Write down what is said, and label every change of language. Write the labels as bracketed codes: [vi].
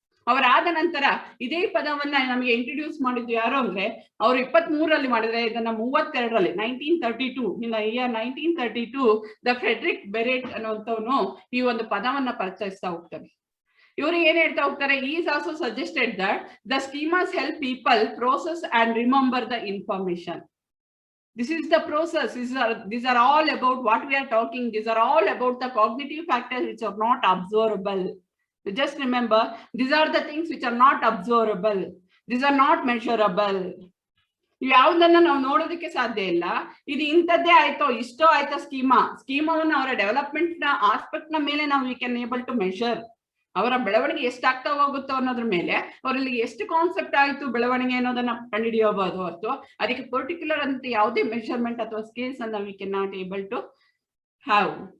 [kn] ಅವರಾದ ನಂತರ ಇದೇ ಪದವನ್ನ ನಮಗೆ ಇಂಟ್ರೊಡ್ಯೂಸ್ ಮಾಡಿದ್ದು ಯಾರು ಅಂದ್ರೆ ಅವರು 23ರಲ್ಲಿ ಮಾಡಿದ್ರೆ ಇದನ್ನ 32ರಲ್ಲಿ 1932 ಇನ್ ಇಯರ್ 1932 ದ ಫ್ರೆಡ್ರಿಕ್ ಬೆರೆಟ್ ಅನ್ನುವಂಥವನು ಈ ಒಂದು ಪದವನ್ನ ಪರಿಚಯಿಸ್ತಾ ಹೋಗ್ತಾರೆ. ಇವರು ಏನ್ ಹೇಳ್ತಾ ಹೋಗ್ತಾರೆ, [en] Is also suggested that the schemas help people process and remember the information. This is the process. These are all about what we are talking. These are all about the cognitive factors which are not observable. Just remember, these are the things which are not observable. These are not measurable. [kn] ಯಾವುದನ್ನ ನಾವು ನೋಡೋದಕ್ಕೆ ಸಾಧ್ಯ ಇಲ್ಲ. ಇದು ಇಂಥದ್ದೇ ಆಯ್ತೋ ಇಷ್ಟೋ ಆಯ್ತಾ ಸ್ಕೀಮಾವನ್ನ ಅವರ ಡೆವಲಪ್ಮೆಂಟ್ ನ ಆಸ್ಪೆಕ್ಟ್ ನ ಮೇಲೆ ನಾವು [en] We can able to measure. [kn] ಅವರ ಬೆಳವಣಿಗೆ ಎಷ್ಟಾಗ್ತಾ ಹೋಗುತ್ತೋ ಅನ್ನೋದ್ರ ಮೇಲೆ ಅವರಲ್ಲಿ ಎಷ್ಟು ಕಾನ್ಸೆಪ್ಟ್ ಆಯ್ತು ಬೆಳವಣಿಗೆ ಅನ್ನೋದನ್ನ ಕಂಡುಹಿಡಿಯಬಹುದು ಹೊರತು ಅದಕ್ಕೆ ಪರ್ಟಿಕ್ಯುಲರ್ ಅಂತ ಯಾವುದೇ ಮೆಷರ್ಮೆಂಟ್ ಅಥವಾ ಸ್ಕೇಲ್ಸ್ ಅನ್ನ [en] We can not able to have.